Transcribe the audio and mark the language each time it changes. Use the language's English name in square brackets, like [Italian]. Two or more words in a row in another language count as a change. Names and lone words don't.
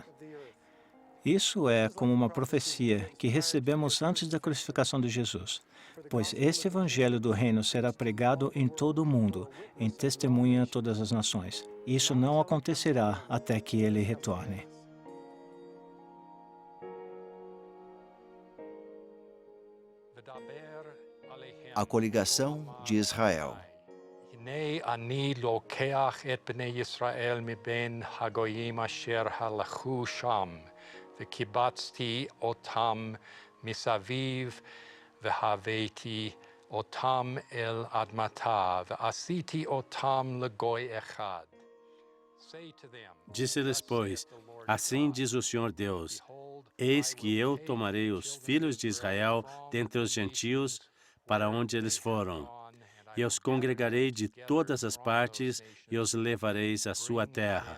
[Portuguese] Isso é como uma profecia que recebemos antes da crucificação de Jesus, pois este evangelho do reino será pregado em todo o mundo, em testemunha a todas as nações. Isso não acontecerá até que ele retorne. A coligação de Israel. [Hebrew] הנה אני לוקח את בני ישראל מבין הגויים אשר הלכו שם, וקיבצתי אותם מסביב, והבאתי אותם אל אדמתה, ועשיתי אותם לגוי אחד. [Portuguese] Disse-lhes, pois, assim diz o Senhor Deus, eis que eu tomarei os filhos de Israel dentre os gentios, para onde eles foram, e os congregarei de todas as partes e os levareis à sua terra.